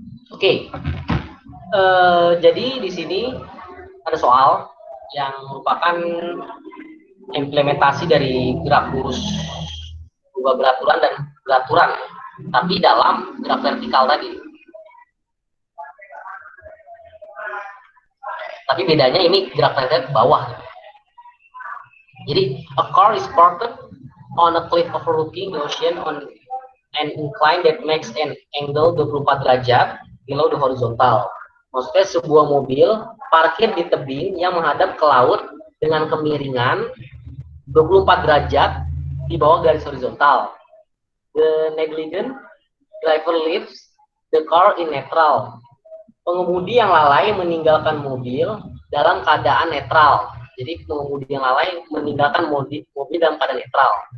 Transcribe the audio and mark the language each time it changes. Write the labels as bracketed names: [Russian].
[Indonesian] Oke. Jadi di sini ada soal yang merupakan implementasi dari gerak lurus dua beraturan dan beraturan, tapi dalam gerak vertikal tadi. Tapi bedanya ini gerak vertikal ke bawah. Jadi [English] a car is parked on a cliff overlooking the ocean on an incline that makes an angle 24 derajat below the horizontal. [Indonesian] Maksudnya sebuah mobil parkir di tebing yang menghadap ke laut dengan kemiringan 24 derajat di bawah garis horizontal. [English] The negligent driver leaves the car in neutral. [Indonesian] Pengemudi yang lalai meninggalkan mobil dalam keadaan netral. Jadi pengemudi yang lalai meninggalkan mobil dalam keadaan netral.